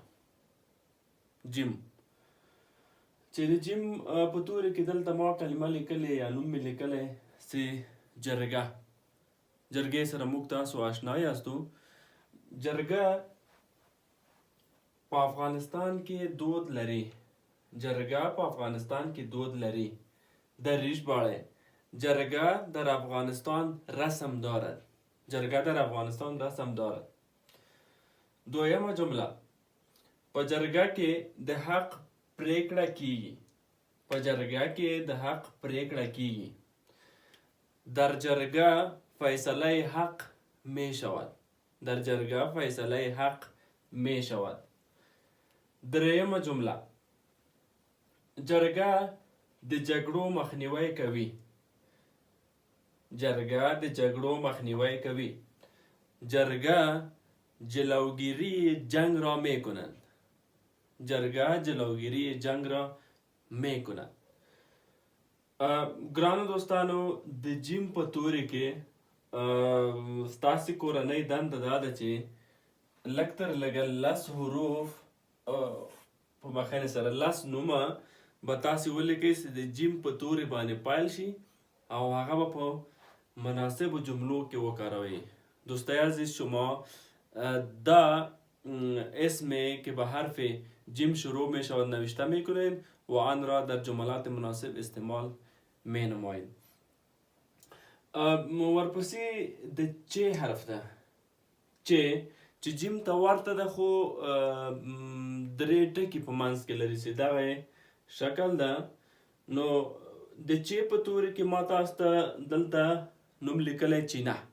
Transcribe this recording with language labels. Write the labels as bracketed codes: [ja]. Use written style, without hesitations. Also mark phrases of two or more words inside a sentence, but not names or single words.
[ps] جیم چې د جیم په توري کې دلته ما کلمه لیکلې یا نوم مې لیکلی چې جرګه. جرګې سره موږ تاسو آشنا یاستو. جرګه په افغانستان کې دود لري. جرګه په افغانستان کې دود لري. [fa] در ژباړه: جرگه در افغانستان رسم دارد. جرگه در افغانستان رسم دارد. [ps] دویمه جمله: په جرګه کې د حق پریکړه کیږي. په جرګه کې د حق پریکړه کیږي. [fa] در جرگه فیصله حق می شود. در جرگه فیصله حق می شود. [ps] دریمه جمله: جرګه د جګړو مخنیوی کوي. جرګه د جګړو مخنیوی کوي. [fa] جرګه جلوگیری جنگ را می کنند. جرګه جلوگیری جنگ را می کنند. [ps] ګرانو دوستانو، د جیم په توري کې ستاسې کورنۍ دنده دا ده چې لږ تر لږه 10 حروف په بخښنې سره 10 نومه به تاسې ولیکئ چې د جیم په توري باندې پایل شي او هغه به په مناسبو جملو کې وکاروئ. [fa] دوستای عزیز، شما دا اسم که به حرف جیم شروع می شود نوشته می کنید و آن را در جملات مناسب استعمال می نمایید. [ps] ورپسې د چ حرف ده. چې جیم ته ورته ده خو درې ټکي په منځ کې لري چې دغه شکل ده. نو د چ په توري کې ما تاسو ته دلته نوم لیکلی چینه.